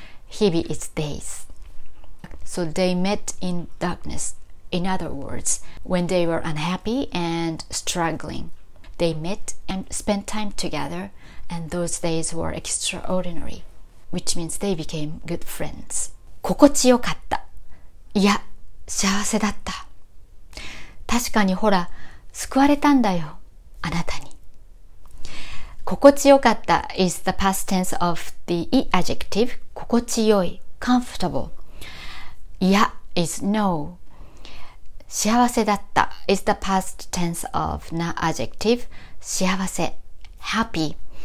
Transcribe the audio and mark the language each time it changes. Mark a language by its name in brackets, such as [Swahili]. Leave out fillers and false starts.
[English] 日々 is days. So they met in darkness. In other words, when they were unhappy and struggling, they met and spent time together, and those days were extraordinary, which means they became good friends. [Japanese] 心地よかった。いや、幸せだった。確かにほら、救われたんだよ、あなたに。 [English] 心地よかった is the past tense of the adjective 心地よい comfortable. いや is no. 幸せだった is the past tense of na adjective 幸せ happy.